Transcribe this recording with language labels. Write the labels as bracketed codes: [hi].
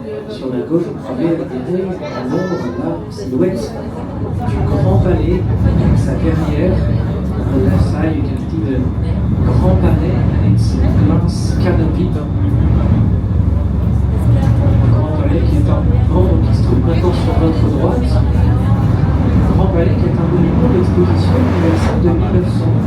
[fr] Sur la gauche, vous pouvez admirer en l'ombre la silhouette du Grand Palais avec sa verrière. [en] On the left side, you can see the Grand Palais and its glass canopy. [fr] Le Grand Palais qui est un monument qui se trouve maintenant sur notre droite. Le Grand Palais qui est un monument d'exposition universelle de 1900.